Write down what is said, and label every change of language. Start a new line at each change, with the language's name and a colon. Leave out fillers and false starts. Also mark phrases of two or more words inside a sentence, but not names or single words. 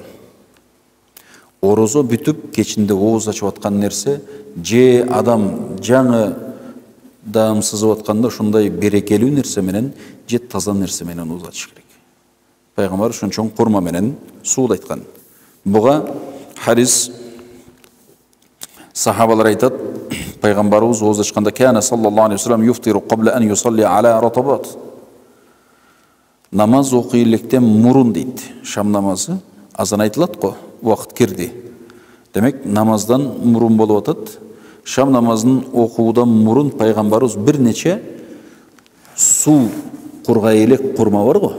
Kyrgyz: Орозо бүтүп кечинде ооз ачып аткан нерсе, же адам жаңы даам сызып атканда ушундай берекелүү нерсе менен, же таза нерсе менен ооз ачыш керек. Пайгамбар ошон курма менен сууду айткан. Буга хадис сахабалар айтат, пайгамбарыбыз ооз ачканда
Arabic: كان صلى الله عليه وسلم يفطر قبل أن يصلي على رطبات.
Kyrgyz: Намаз окуй электен мурун дейт. Шам намазы азан айтылат го, убакыт кирди. Демек, намаздан мурун болуп атат. Шам намазын окуудан мурун пайгамбарыбыз бир нече суу кургай элек курма бар го.